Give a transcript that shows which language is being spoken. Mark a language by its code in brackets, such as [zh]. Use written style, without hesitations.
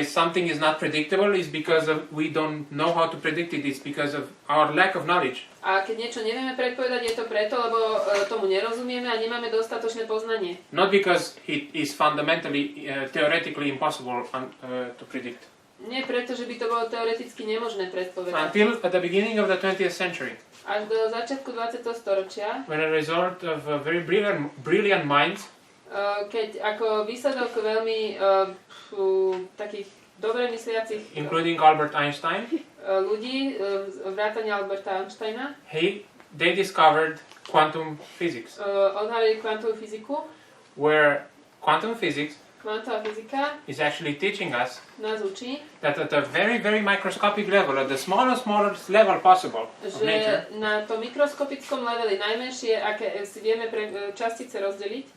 [en] if something is not predictable, is because of we don't know how to predict it. It's because of our lack of knowledge. [sk] A keď niečo nevieme predpovedať, je to preto, lebo tomu nerozumieme a nemáme dostatočné poznanie. [en] Not because it is fundamentally, theoretically impossible to predict. [sk] Nie preto, že by to bolo teoreticky nemožné predpovedať. [en] Until at the beginning of the 20th century, [sk] Až do začiatku 20. storočia [en] when a result of very brilliant minds [sk] Keď ako výsledok veľmi takých dobre mysliacich [en] including Albert Einstein, [sk] ľudí, vrátane Alberta Einsteina, [en] they discovered quantum physics, [sk] odhalili kvantovú fyziku, [en] where quantum physics [sk] kvantová fyzika [en] is actually teaching us [sk] nás učí, [en] that at a very, very microscopic level, at the smallest level possible of nature, [sk] že na tom mikroskopickom leveli, najmenšie, aké si vieme pre častice rozdeliť,